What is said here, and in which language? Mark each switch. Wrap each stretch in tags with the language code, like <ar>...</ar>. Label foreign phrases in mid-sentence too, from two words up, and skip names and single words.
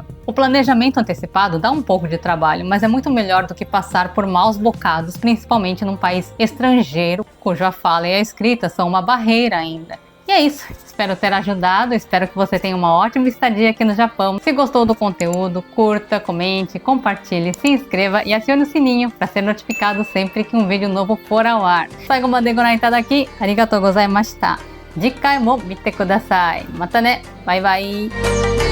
<pt>O planejamento antecipado dá um pouco de trabalho, mas é muito melhor do que passar por maus bocados, principalmente num país estrangeiro, cuja fala e a escrita são uma barreira ainda. E é isso, espero ter ajudado, espero que você tenha uma ótima estadia aqui no Japão. Se gostou do conteúdo, curta, comente, compartilhe, se inscreva e acione o sininho para ser notificado sempre que um vídeo novo for ao ar.</pt> <ja>最後までご覧いただきありがとうございました。次回も見てください。またね。バイバイ。</ja>